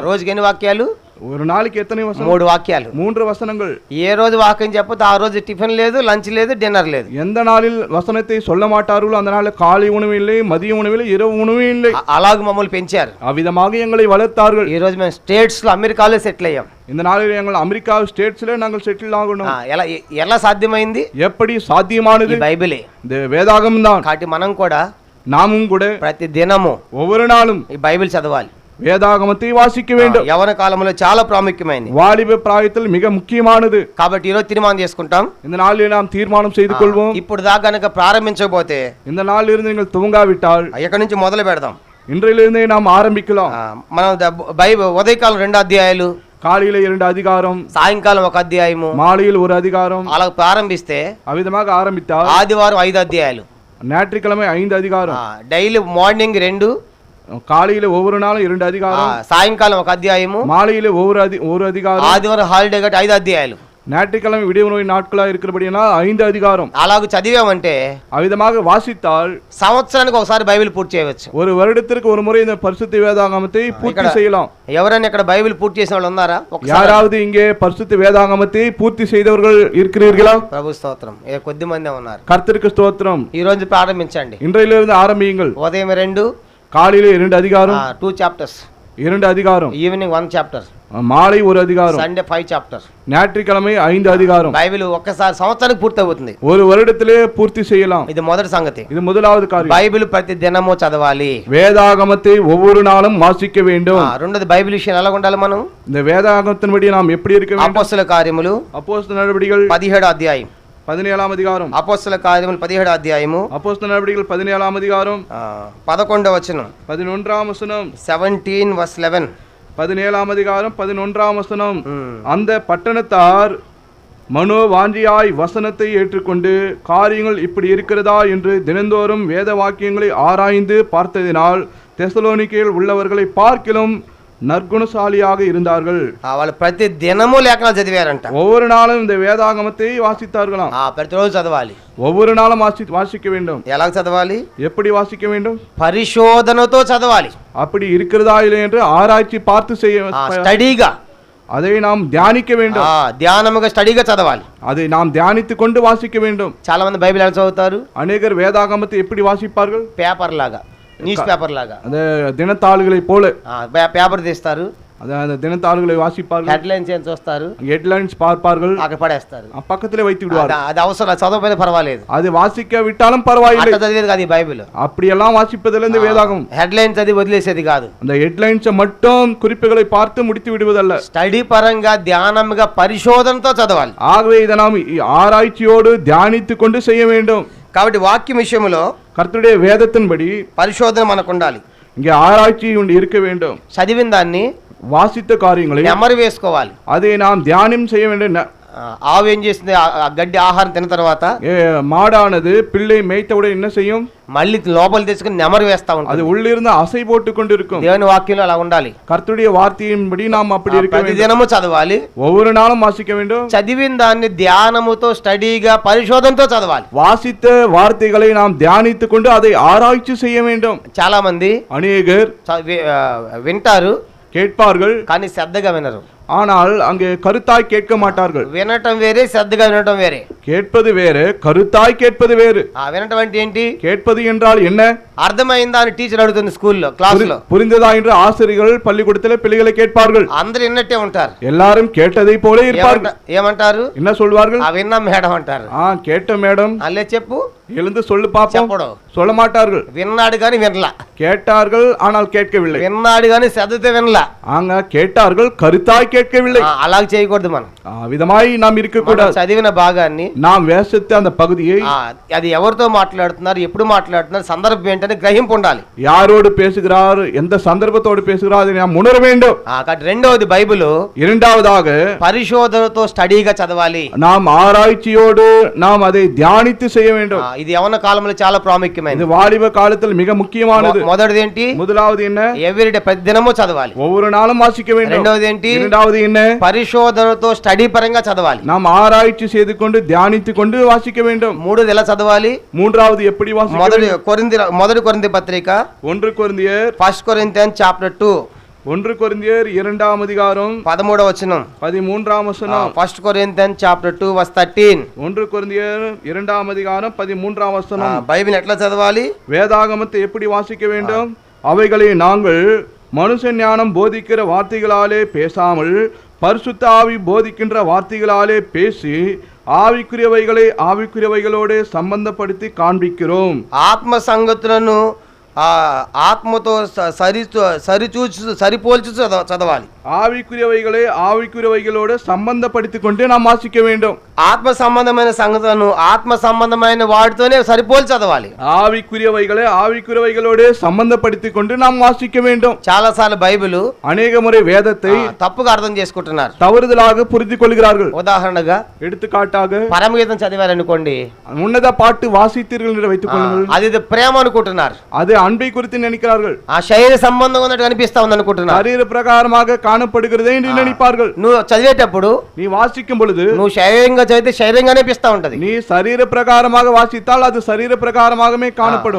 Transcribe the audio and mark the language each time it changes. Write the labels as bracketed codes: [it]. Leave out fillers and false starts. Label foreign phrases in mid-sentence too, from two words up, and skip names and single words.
[te] రోజుకి ఎన్ని వాక్యాలు? [ta] ஒரு நாளைக்கு எத்தனை வசனம்? [te] 3 వాక్యాలు. [ta] 3 வசனங்கள். [te] ఏ రోజు వాక్యం చెప్పొద్దు ఆ రోజు టిఫిన్ లేదు, లంచ్ లేదు, డిన్నర్ లేదు. [ta] எந்த நாளில் வசனத்தை சொல்ல மாட்டார்களோ அந்த நாளில் காலை உணவு இல்லை, மதிய உணவு இல்லை, இரவு உணவு இல்லை. [te] అలాగ మమ్మల్ని పెంచారు. [ta] அவ்விதமாக எங்களை வளர்த்தார்கள். [te] ఈ రోజు మేము స్టేట్స్ లో అమెరికాలో సెటిల్ అయ్యాం. [ta] இந்த நாளில் எங்கள் அமெரிக்கா ஸ்டேட்ஸ்ல நாங்கள் செட்டில் ஆகணும். [te] ఎలా సాధ్యమైంది? [ta] எப்படி சாத்தியமானது? [te] బైబిలే, [ta] இந்த வேதாகம் தான். [te] కాబట్టి మనం కూడా [ta] நாமும் கூட [te] ప్రతి దినము [ta] ஒவ்வொரு நாளும் [te] ఈ బైబిల్ చదవాలి. [ta] வேதாகமத்தை வாசிக்க வேண்டும். [te] యవన కాలంలో చాలా ప్రాముఖ్యమైనది. [ta] வாலிப பிராயத்தில் மிக முக்கியமானது. [te] కాబట్టి ఈరోజు తీర్మానం చేసుకుంటాం. [ta] இந்த நாளில் நாம் தீர்மானம் செய்து கொள்வோம். [te] ఇప్పుడు దాకా గనుక ప్రారంభించకపోతే [ta] இந்த நாளில் இருந்து நீங்கள் துவங்காவிட்டால் [te] ఎక్కడి నుంచి మొదలు పెడదాం? [ta] இன்றிலிருந்தே நாம் ஆரம்பிக்கலாம். [te] మనం బైబిల్ ఉదయకాలం 2 అధ్యాయాలు, [ta] காலையில 2 அதிகாரம், [te] సాయంకాలం 1 అధ్యాయము, [ta] மாலையில் 1 அதிகாரம், [te] అలా ప్రారంభిస్తే [ta] அவ்விதமாக ஆரம்பித்தால் [te] ఆదివారం 5 అధ్యాయాలు, [ta] ஞாயிற்றுக்கிழமை 5 அதிகாரம், [en] daily morning [te] 2, [ta] காலையில ஒவ்வொரு நாளும் 2 அதிகாரம், [te] సాయంకాలం 1 అధ్యాయము, [ta] மாலையில ஒரு அதிகாரம், [te] ఆదివారం హాలిడే గట్టి 5 అధ్యాయాలు, [ta] ஞாயிற்றுக்கிழமை விடுமுறை நாட்களா இருக்கிறபடியால் 5 அதிகாரம். [te] అలాగ చదివామంటే [ta] அவ்விதமாக வாசித்தால் [te] సంవత్సరానికి ఒకసారి బైబిల్ పూర్తి చేయవచ్చు. [ta] ஒரு வருடத்திற்கு ஒரு முறை இந்த பரிசுத்த வேதாகமத்தை பூர்த்தி செய்யலாம். [te] ఎవరైనా ఇక్కడ బైబిల్ పూర్తి చేసిన వాళ్ళు ఉన్నారా? [ta] யாராவது இங்கே பரிசுத்த வேதாகமத்தை பூர்த்தி செய்தவர்கள் இருக்கிறீர்களா? [te] ప్రభు స్తోత్రం. కొద్ది మంది ఉన్నారు. [ta] கர்த்தருக்கு ஸ்தோத்திரம். [te] ఈ రోజు ప్రారంభించండి. [ta] இன்றையிலிருந்து ஆரம்பியுங்கள். [te] ఉదయం 2, [ta] காலையில 2 அதிகாரம், [te] 2 చాప్టర్స్, [ta] 2 அதிகாரம், [en] evening 1 chapter, [ta] மாலை 1 அதிகாரம், [en] Sunday 5 chapter, [ta] ஞாயிற்றுக்கிழமை 5 அதிகாரம். [te] బైబిల్ ఒక్కసారి సంవత్సరానికి పూర్తి అవుతుంది. [ta] ஒரு வருடத்திலே பூர்த்தி செய்யலாம். [te] ఇది మొదటి సంగతి. [ta] இது முதலாவது காரியம். [te] బైబిల్ ప్రతి దినము చదవాలి. [ta] வேதாகமத்தை ஒவ்வொரு நாளும் வாசிக்க வேண்டும். [te] రెండోది బైబిల్ విషయం ఎలా ఉండాలి? మనం [ta] இந்த வேதாகமத்தின்படி நாம் எப்படி இருக்க வேண்டும்? [te] అపోస్తల కార్యములు [ta] அப்போஸ்தலர் நடவடிக்கைகள் [te] 17వ అధ్యాయం, [ta] 17ஆம் அதிகாரம், [te] అపోస్తల కార్యములు 17వ అధ్యాయము, [ta] அப்போஸ்தலர் நடவடிக்கைகள் 17ஆம் அதிகாரம், [te] 11వ వచనం, [ta] 11ஆம் வசனம், [te] 17:11, [ta] 17ஆம் அதிகாரம் 11ஆம் வசனம். அந்த பட்டணத்தார் மனோவாஞ்சியாய் வசனத்தை ஏற்றுக்கொண்டு காரியங்கள் இப்படி இருக்கிறதா என்று தினந்தோறும் வேத வாக்கியங்களை ஆராய்ந்து பார்த்ததினால் தெசலோனிக்கேயில் உள்ளவர்களை பார்க்கிலும் நற்குணசாலியாக இருந்தார்கள். [te] వాళ్ళు ప్రతి దినము లేఖనాలు చదివారంట. [ta] ஒவ்வொரு நாளும் இந்த வேதாகமத்தை வாசித்தார்களாம். [te] ప్రతిరోజు చదవాలి. [ta] ஒவ்வொரு நாளும் வாசிக்க வேண்டும். [te] ఎలా చదవాలి? [ta] எப்படி வாசிக்க வேண்டும்? [te] పరిశోధనతో చదవాలి. [ta] அப்படி இருக்கிறதா இல்லை என்று ஆராய்ச்சி பார்த்து செய்ய, [te] స్టడీగా, [ta] அதை நாம் தியானிக்க வேண்டும். [te] ధ్యానముగా స్టడీగా చదవాలి. [ta] அதை நாம் தியானித்துக் கொண்டு வாசிக்க வேண்டும். [te] చాలా మంది బైబిల్ ఎలా చదువుతారు? [ta] அநேகர் வேதாகமத்தை எப்படி வாசிப்பார்கள்? [te] పేపర్ లాగా, [en] news paper [te] లాగా, [ta] அந்த தினத்தாள்களை போல [te] పేపర్ తీస్తారు, [ta] அந்த தினத்தாள்களை வாசிப்பார்கள். [te] హెడ్లైన్స్ ఏం చూస్తారు, [ta] ஹெட்லைன்ஸ் பார்ப்பார்கள், [te] అక్కడ పడేస్తారు, [ta] பக்கத்திலே வைத்து விடுவார்கள். [te] అది అవసరం, చదవకపోతే పర్వాలేదు, [ta] அது வாசிக்க விட்டாலும் பரவாயில்லை. [te] చదివేది కాదు ఈ బైబిల్. [ta] அப்படியெல்லாம் வாசிப்பதில் இந்த வேதாகம். [te] హెడ్లైన్స్ చదివి వదిలేసేది కాదు. [ta] அந்த ஹெட்லைன்ஸ் மட்டும் குறிப்புகளை பார்த்து முடித்து விடுவதல்ல. [te] స్టడీ పరంగా ధ్యానంగా పరిశోధనతో చదవాలి. [ta] ஆகவே இதை நாம் ஆராய்ச்சியோடு தியானித்துக் கொண்டு செய்ய வேண்டும். [te] కాబట్టి వాక్యం విషయంలో [ta] கர்த்தருடைய வேதத்தின்படி [te] పరిశోధన మనకు ఉండాలి. [ta] இங்கே ஆராய்ச்சி இருக்க வேண்டும். [te] చదివిన దాన్ని [ta] வாசித்த காரியங்களை [te] నెమరు వేసుకోవాలి. [ta] அதை நாம் தியானம் செய்ய வேண்டும். [te] ఆవు ఏం చేసింది? ఆ గడ్డి ఆహారం తిన్న తర్వాత [ta] மாடானது பிள்ளை மேய்த்தவுடன் என்ன செய்யும்? [te] మళ్ళీ లోపల తెచ్చుకుని నెమరు వేస్తా ఉంటుంది. [ta] அது உள்ளிருந்து அசை போட்டு கொண்டிருக்கும். [te] దేవుని వాక్యంలో అలా ఉండాలి. [ta] கர்த்தருடைய வார்த்தையின்படி நாம் அப்படி இருக்க வேண்டும். [te] ప్రతిదినము చదవాలి, [ta] ஒவ்வொரு நாளும் வாசிக்க வேண்டும். [te] చదివిన దాన్ని ధ్యానముతో స్టడీగా పరిశోధనతో చదవాలి. [ta] வாசித்த வார்த்தைகளை நாம் தியானித்துக் கொண்டு அதை ஆராய்ச்சி செய்ய வேண்டும். [te] చాలా మంది [ta] அநேகர் [te] వింటారు, [ta] கேட்பார்கள், [te] కానీ శ్రద్ధగా వినరు. [ta] ஆனால் அங்கே கருத்தாய் கேட்க மாட்டார்கள். [te] వినటం వేరే, శ్రద్ధగా వినటం వేరే. [ta] கேட்பது வேறு, கருத்தாய் கேட்பது வேறு. [te] వినటం అంటే ఏంటి? [ta] கேட்பது என்றால் என்ன? [te] అర్థమైందా అని టీచర్ అడుగుతుంది స్కూల్లో, క్లాసులో. [ta] புரிந்ததா என்று ஆசிரியர்கள் பள்ளிக்கூடத்தில் பிள்ளைகளை கேட்பார்கள். [te] అందరు విన్నట్టే ఉంటారు, [ta] எல்லாரும் கேட்டதை போல இருப்பார்கள். [te] ఏమంటారు? [ta] என்ன சொல்வார்கள்? [te] విన్నా మేడం అంటారు. [ta] கேட்ட மேடம். [te] అల్లే చెప్పు, [ta] எழுந்து சொல்லு பாப்போம். [te] చెప్పడు, [ta] சொல்ல மாட்டார்கள். [te] విన్నాడు కానీ వినలా. [ta] கேட்டார்கள் ஆனால் கேட்கவில்லை. [te] విన్నాడు కానీ శ్రద్ధతో వినలా. [ta] கேட்டார்கள், கருத்தாய் கேட்கவில்லை. [te] అలాగ చేయకూడదు. మనం [ta] விதமாய் நாம் இருக்க கூடாது. [te] చదివిన భాగాన్ని, [ta] நாம் వేసத்த அந்த పகுதியை, [te] అది ఎవరితో మాట్లాడుతున్నారు, ఎప్పుడు మాట్లాడుతున్నారు, సందర్భం ఏంటని గ్రహింపు ఉండాలి. [ta] யாரோடு பேசுகிறார், எந்த சந்தர்ப்பத்தோடு பேசுகிறார் அதை நாம் உணர வேண்டும். [te] రెండవది బైబిల్, [ta] இரண்டாவதாக [te] పరిశోధనతో స్టడీగా చదవాలి. [ta] நாம் ஆராய்ச்சியோடு நாம் அதை தியானித்து செய்ய வேண்டும். [te] ఇది యవన కాలంలో చాలా ప్రాముఖ్యమైనది. [ta] இது வாலிப காலத்தில் மிக முக்கியமானது. [te] మొదటిది ఏంటి? [ta] முதலாவது என்ன? [te] ఎవ్రీడే, ప్రతిదినము చదవాలి. [ta] ஒவ்வொரு நாளும் வாசிக்க வேண்டும். [te] రెండవది ఏంటి? [ta] இரண்டாவது என்ன? [te] పరిశోధనతో స్టడీ పరంగా చదవాలి. [ta] நாம் ఆరాய்ச்சி செய்து கொண்டு தியானித்து கொண்டு வாசிக்க வேண்டும். [te] మూడోది ఎలా చదవాలి? [ta] மூன்றாவது எப்படி வாசிக்க வேண்டும்? [te] మొదటి కొరింథీ పత్రిక 1 కొరింథీయర్, [en] 1 Corinthians chapter 2, [te] 1 కొరింథీయర్ 2వ అధికారం 13వ వచనం. 13వ వచనం. [en] 1 Corinthians chapter 2 verse 13. [te] 1 కొరింథీయర్ 2వ అధికారం 13వ వచనం. బైబిల్ ఎట్లా చదవాలి? [ta] வேதாகமத்தை எப்படி வாசிக்க வேண்டும்? அவைகளை நாங்கள் மனுஷ ஞானம் போதிக்கிற வார்த்தைகளாலே பேசாமல் பரிசுத்த ஆவி போதிக்கின்ற வார்த்தைகளாலே பேசி ஆவிக்குரியவைகளை ஆவிக்குரியவைகளோடு சம்பந்தப்படுத்தி காண்பிக்கிறோம். [te] ఆత్మ సంగతులను ఆత్మతో సరిపోల్చి చదవాలి. [ta] ஆவிக்குரியவைகளை ஆவிக்குரியவைகளோடு சம்பந்தப்படுத்திக் கொண்டு நாம் வாசிக்க வேண்டும். [te] ఆత్మ సంబంధమైన సంగతులను ఆత్మ సంబంధమైన వాటితోనే సరిపోల్చి చదవాలి. [ta] ஆவிக்குரியவைகளை ஆவிக்குரியவைகளோடு சம்பந்தப்படுத்திக் கொண்டு நாம் வாசிக்க வேண்டும். [te] చాలా సార్లు బైబిల్ [ta] அநேக முறை வேதத்தை [te] తప్పుగా అర్థం చేసుకుంటున్నారు, [ta] தவறுதலாக புரிந்து கொள்கிறார்கள். [te] ఉదాహరణగా, [ta] எடுத்துக்காட்டாக, [te] పరమగీతం చదివారనుకోండి, [ta] உன்னத பாட்டு வாசித்தீர்கள் என்று வைத்துக் கொள்ளுங்கள். [te] అది ప్రేమ అనుకుంటున్నారు, [ta] அது அன்பை குறித்து நினைக்கிறார்கள். [te] ఆ శరీర సంబంధం ఉన్నట్టు కనిపిస్తా ఉంది అనుకుంటున్నారు, [ta] శరీర ప్రకారமாக காணப்படுகிறது என்று நினைப்பார்கள். [te] నువ్వు చదివేటప్పుడు, [ta] நீ வாசிக்கும் பொழுது, [te] నువ్వు శరీరంగా చదివితే శరీరంగా అనిపిస్తా ఉంటది. [ta] நீ శరీర ప్రకారமாக வாசித்தால் அது శరీర ప్రకారமாகவே காணப்படும்.